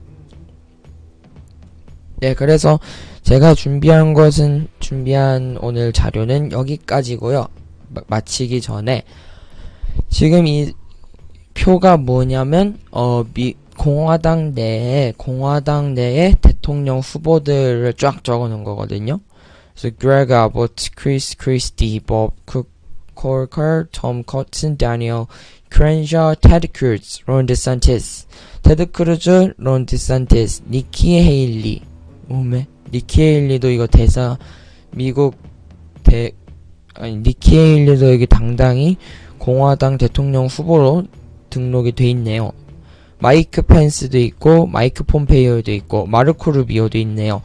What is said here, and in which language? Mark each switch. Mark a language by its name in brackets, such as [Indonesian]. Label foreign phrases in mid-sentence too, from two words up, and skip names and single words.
[Korean] 네, 그래서 제가 준비한 오늘 자료는 여기까지고요. 마치기 전에 지금 이 표가 뭐냐면 공화당 내에 대통령 후보들을 쫙 적어놓은 거거든요. 그래서 Greg Abbott, Chris Christie, Bob Corker, Tom Cotton, Daniel Crenshaw, Ted Cruz, Ron DeSantis, 테드 크루즈, 론 디산티스, 니키 헤일리. 니키 헤일리도 이거 니키 헤일리도 여기 당당히 공화당 대통령 후보로 등록이 돼 있네요. 마이크 펜스도 있고 마이크 폼페이오도 있고 마르코 루비오도 있네요.